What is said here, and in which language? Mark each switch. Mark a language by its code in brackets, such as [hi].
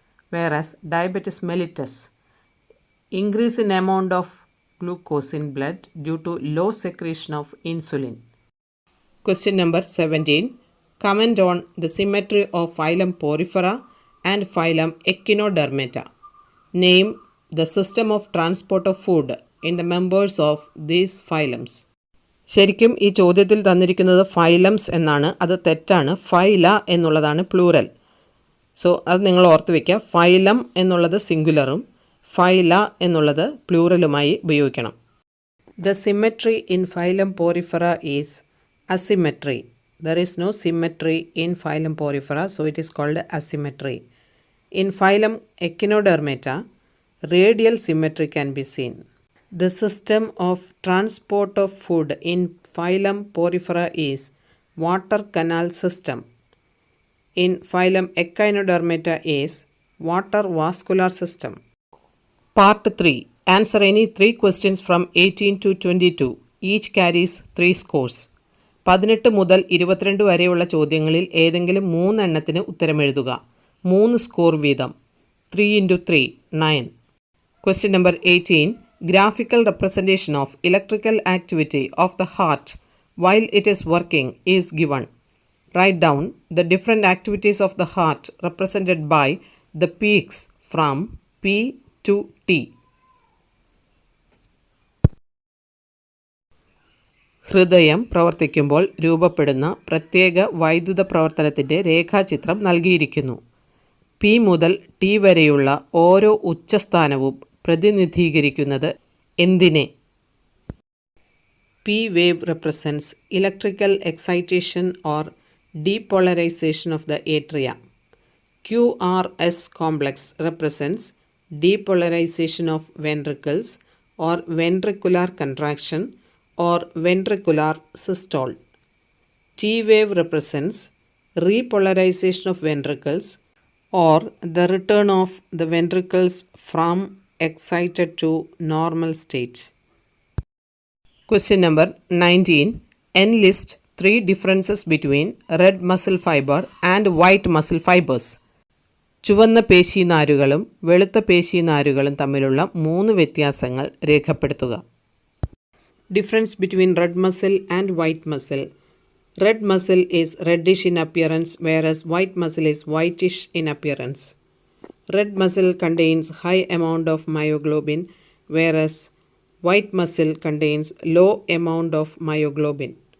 [en] Whereas diabetes mellitus, increase in amount of glucose in blood due to low secretion of insulin. Question number 17. Comment on the symmetry of phylum Porifera and phylum Echinodermata. Name the system of transport of food in the members of these phylums. [ml] ശരിക്കും ഈ ചോദ്യത്തിൽ തന്നിരിക്കുന്നത് phylums എന്നാണ്. അത് തെറ്റാണ്. ഫൈല എന്നുള്ളതാണ് plural. So അത് നിങ്ങൾ ഓർത്ത് വയ്ക്കുക. ഫൈലം എന്നുള്ളത് സിംഗുലറും ഫൈല എന്നുള്ളത് പ്ലൂറലുമായി ഉപയോഗിക്കണം. [en] The symmetry in phylum Porifera is asymmetry. There is no symmetry in phylum Porifera, so it is called asymmetry. In phylum Echinodermata, radial symmetry can be seen. The system of transport of food in phylum Porifera is water canal system. In phylum Echinodermata is water vascular system. Part 3. Answer any 3 questions from 18 to 22. Each carries 3 scores. [ml] 18 മുതൽ 22 വരെയുള്ള ചോദ്യങ്ങളിൽ ഏതെങ്കിലും 3 എണ്ണത്തിന് ഉത്തരമെഴുതുക. 3 score വീതം. 3 × 3 9. [en] Question number 18. Graphical representation of electrical activity of the heart while it is working is given. Write down the different activities of the heart represented by the peaks from P to T. [ml] ഹൃദയം പ്രവർത്തിക്കുമ്പോൾ രൂപപ്പെടുന്ന പ്രത്യേക വൈദ്യുത പ്രവർത്തനത്തിൻ്റെ രേഖാചിത്രം നൽകിയിരിക്കുന്നു. P മുതൽ T വരെയുള്ള ഓരോ ഉച്ചസ്ഥാനവും പ്രതിനിധീകരിക്കുന്നത് എന്തിനെ? [en] P wave represents electrical excitation or depolarization of the atria. QRS complex represents depolarization of ventricles or ventricular contraction or ventricular systole. T wave represents repolarization of ventricles or the return of the ventricles from excited to normal state. Question number 19. Enlist 3 differences between red muscle fiber and white muscle fibers. [ml] ചുവന്ന പേശീനാരുകളും വെളുത്ത പേശീനാരുകളും തമ്മിലുള്ള 3 വ്യത്യാസങ്ങൾ രേഖപ്പെടുത്തുക. [en] Difference between red muscle and white muscle. Red muscle is reddish in appearance, whereas white muscle is whitish in appearance. Red muscle contains high amount of myoglobin, whereas white muscle contains low amount of myoglobin.